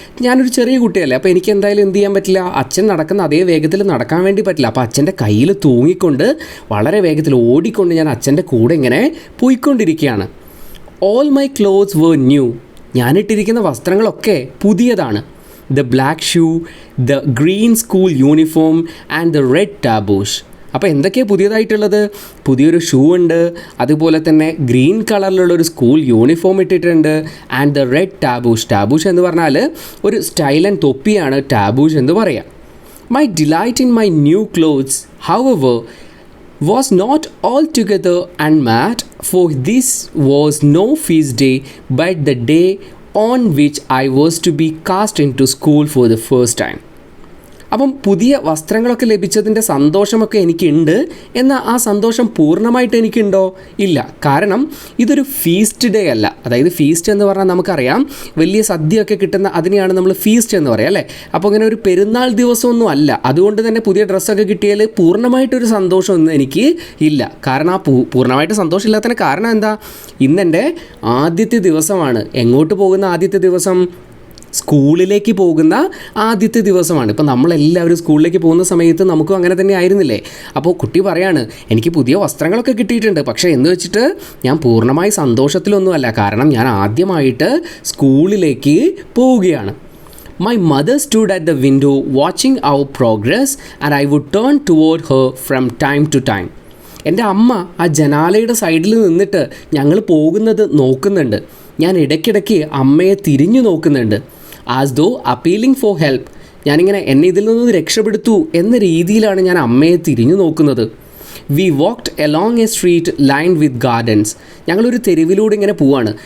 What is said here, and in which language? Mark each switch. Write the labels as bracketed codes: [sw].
[ml] ഞാനൊരു ചെറിയ കുട്ടിയല്ലേ, അപ്പോൾ എനിക്ക് എന്തായാലും എന്ത് ചെയ്യാൻ പറ്റില്ല, അച്ഛൻ നടക്കുന്ന അതേ വേഗത്തിൽ നടക്കാൻ വേണ്ടി പറ്റില്ല. അപ്പോൾ അച്ഛൻ്റെ കയ്യിൽ തൂങ്ങിക്കൊണ്ട് വളരെ വേഗത്തിൽ ഓടിക്കൊണ്ട് ഞാൻ അച്ഛൻ്റെ കൂടെ ഇങ്ങനെ പോയിക്കൊണ്ടിരിക്കുകയാണ്. [en] All my clothes were new. [ml] ഞാനിട്ടിരിക്കുന്ന വസ്ത്രങ്ങളൊക്കെ പുതിയതാണ്. [en] the black shoe, the green school uniform and the red taboosh. [ml] അപ്പോൾ എന്തൊക്കെയാണ് പുതിയതായിട്ടുള്ളത്? പുതിയൊരു ഷൂ ഉണ്ട്, അതുപോലെ തന്നെ ഗ്രീൻ കളറിലുള്ളൊരു സ്കൂൾ യൂണിഫോം ഇട്ടിട്ടുണ്ട്, [en] And the red tarboosh. [ml] ടാബൂഷ് എന്ന് പറഞ്ഞാൽ ഒരു സ്റ്റൈൽ ആൻഡ് തൊപ്പിയാണ് ടാബൂഷ് എന്ന് പറയാം. [en] My delight in my new clothes however was not altogether unmet, for this was no feast day but the day on which I was to be cast into school for the first time. [ml] അപ്പം പുതിയ വസ്ത്രങ്ങളൊക്കെ ലഭിച്ചതിൻ്റെ സന്തോഷമൊക്കെ എനിക്കുണ്ട്, എന്നാൽ ആ സന്തോഷം പൂർണ്ണമായിട്ട് എനിക്കുണ്ടോ? ഇല്ല. കാരണം ഇതൊരു ഫീസ്റ്റ് ഡേ അല്ല. അതായത് ഫീസ്റ്റ് എന്ന് പറഞ്ഞാൽ നമുക്കറിയാം, വലിയ സദ്യയൊക്കെ കിട്ടുന്ന അതിനെയാണ് നമ്മൾ ഫീസ്റ്റ് എന്ന് പറയാം അല്ലേ. അപ്പോൾ ഇങ്ങനെ ഒരു പെരുന്നാൾ ദിവസമൊന്നും അല്ല. അതുകൊണ്ട് തന്നെ പുതിയ ഡ്രസ്സൊക്കെ കിട്ടിയാൽ പൂർണ്ണമായിട്ടൊരു സന്തോഷമൊന്നും എനിക്ക് ഇല്ല. കാരണം ആ പൂർണ്ണമായിട്ട് സന്തോഷമില്ലാത്തതിന് കാരണം എന്താ? ഇന്നെൻ്റെ ആദ്യത്തെ ദിവസമാണ്. എങ്ങോട്ട് പോകുന്ന ആദ്യത്തെ ദിവസം? സ്കൂളിലേക്ക് പോകുന്ന ആദ്യത്തെ ദിവസമാണ്. ഇപ്പം നമ്മളെല്ലാവരും സ്കൂളിലേക്ക് പോകുന്ന സമയത്ത് നമുക്കും അങ്ങനെ തന്നെ ആയിരുന്നില്ലേ? അപ്പോൾ കുട്ടി പറയാണ്, എനിക്ക് പുതിയ വസ്ത്രങ്ങളൊക്കെ കിട്ടിയിട്ടുണ്ട്, പക്ഷേ എന്ന് വെച്ചിട്ട് ഞാൻ പൂർണ്ണമായി സന്തോഷത്തിലൊന്നുമല്ല. കാരണം ഞാൻ ആദ്യമായിട്ട് സ്കൂളിലേക്ക് പോവുകയാണ്. [en] My mother stood at the window watching our progress and I would turn toward her from time to time. [ml] എൻ്റെ അമ്മ ആ ജനാലയുടെ സൈഡിൽ നിന്നിട്ട് ഞങ്ങൾ പോകുന്നത് നോക്കുന്നുണ്ട്. ഞാൻ ഇടയ്ക്കിടയ്ക്ക് അമ്മയെ തിരിഞ്ഞു നോക്കുന്നുണ്ട്. [en] As though appealing for help. [ml] ഞാനിങ്ങനെ എന്നെ ഇതിൽ നിന്ന് രക്ഷപ്പെടുത്തൂ എന്ന രീതിയിലാണ് ഞാൻ അമ്മയെ തിരിഞ്ഞു നോക്കുന്നത്. [en] We walked along a street lined with gardens. [ml] ഞങ്ങളൊരു തെരുവിലൂടെ ഇങ്ങനെ പോവാണ്.